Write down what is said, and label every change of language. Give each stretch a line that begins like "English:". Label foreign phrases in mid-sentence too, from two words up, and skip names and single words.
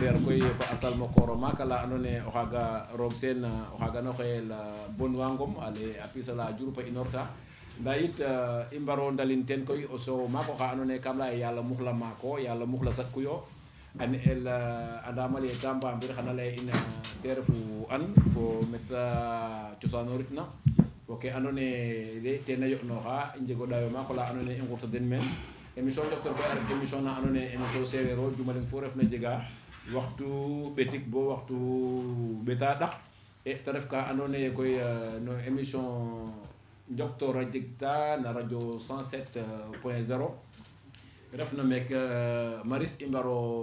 Serer: ndeer koy fa a salmo kooro maaka la andoona yee o xaaga roog seen o xaaga no xoyel Bonwa Ngom ale a piisala Diouroup a inorta ndaa yit i mbaro ndalin teen koy o soow maak oxa andoona yee kam laya yala muxla maako yala muxla satku yo a ne'el andama le ka mbamir xana lay in te refu an fo meta cosaanoritna fo ke andoona yee ten a yo'nooxa i njego ɗayo maako la andoona yee i ngurta den meen émission Njoktoor koy a ref émission na andoona yee émission sereer o jumaleng fu refna jega waxtu ɓetik bo waxtu ɓeta ɗak e te ref ka andoona yee koy no émission Njoktoor a jegta na radio 107.0 refna meek Maris i mbaro